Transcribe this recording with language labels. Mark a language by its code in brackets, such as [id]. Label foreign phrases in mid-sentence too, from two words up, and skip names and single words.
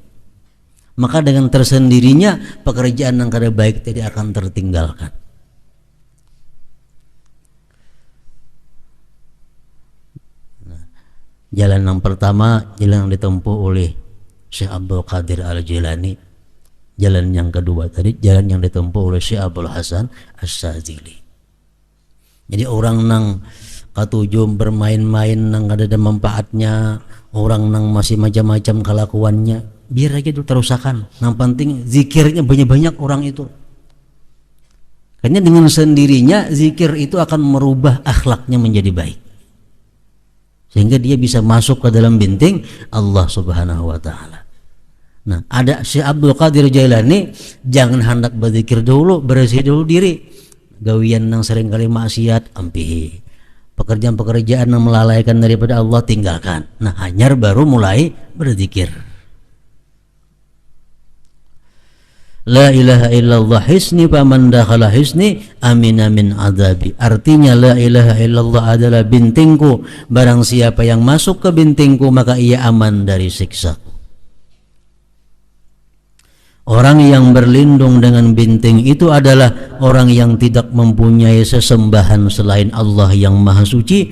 [id] Maka dengan tersendirinya pekerjaan yang kada baik tidak akan tertinggalkan. Nah, jalan yang pertama, jalan yang ditempuh oleh Syekh Abdul Qadir Al-Jilani. Jalan yang kedua tadi, jalan yang ditempuh oleh Syekh Abdul Hasan As-Sadzili. [bjn] Jadi orang nang katujuh bermain-main nang ada manfaatnya, orang nang masih macam-macam kelakuannya, biar aja itu terusakan. [id] Yang penting zikirnya banyak-banyak orang itu. Karena dengan sendirinya zikir itu akan merubah akhlaknya menjadi baik, sehingga dia bisa masuk ke dalam binting Allah [ar] سبحانه وتعالى. [id] Nah, ada Syekh Abdul Qadir Jailani, jangan hendak berzikir dulu, bersih dulu diri. [bjn] Gawian yang sering kali maksiat ampihi, pekerjaan-pekerjaan yang melalaikan daripada Allah tinggalkan. Nah, hanyar baru mulai berzikir. [ar] لا إله إلا الله حصني فمن دخل حصني أمن من عذابي. [id] Artinya [ar] لا إله إلا الله [id] adalah bintingku, barang siapa yang masuk ke bintingku maka ia aman dari siksa. Orang yang berlindung dengan binting itu adalah orang yang tidak mempunyai sesembahan selain Allah yang Maha Suci.